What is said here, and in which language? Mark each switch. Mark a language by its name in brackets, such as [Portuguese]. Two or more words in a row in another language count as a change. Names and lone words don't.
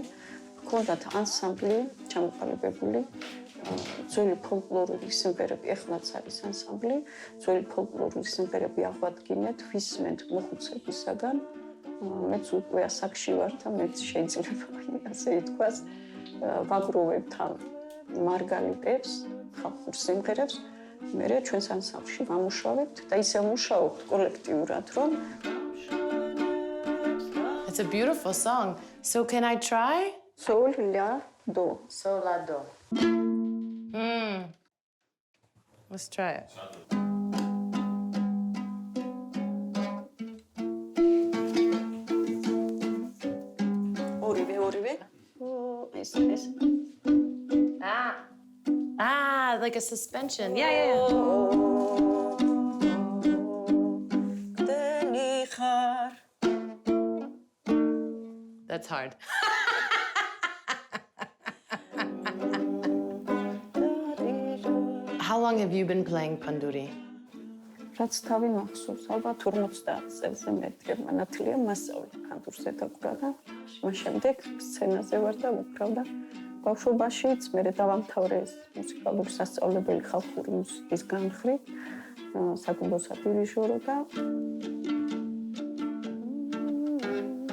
[Georgian] ჰქონდათ ანსამბლი ჩამოყალიბებული, ძველი ფოლკლორული სიმღერები, ეხლაც არის ანსამბლი, ძველი ფოლკლორული სიმღერები აღვადგინეთ ვისმენთ მოხუცებისაგან. მეც უკვე ასაკში ვარ და მეც შეიძლება ასე ითქვას, ვაგროვებთ ამ მარგალიტებს, ხალხურ სიმღერებს. მერე ჩვენს ანსამბლში ვამუშავებთ და ისე ვმუშაობთ კოლექტიურად, რომ [English] It's a beautiful song. So can I try? Sol, la, do. Sol, la, do. Let's try it. [Georgian] ორივე. ეს. [English] Ah, like a suspension. Yeah. That's hard. How long have you been playing panduri? [Georgian] რაც თავი მახსოვს, ალბათ 50 წელზე მეტი მანათლია მასწავლე კანტურზე დაკვრა და მას შემდეგ სცენაზე ვარ და ვუკრავ და ბავშვობაშიც მე დავამთავრე მუსიკალური სასწავლებელი ხალხური მუსიკის განხრით, საკუმბო სადირიჟორო და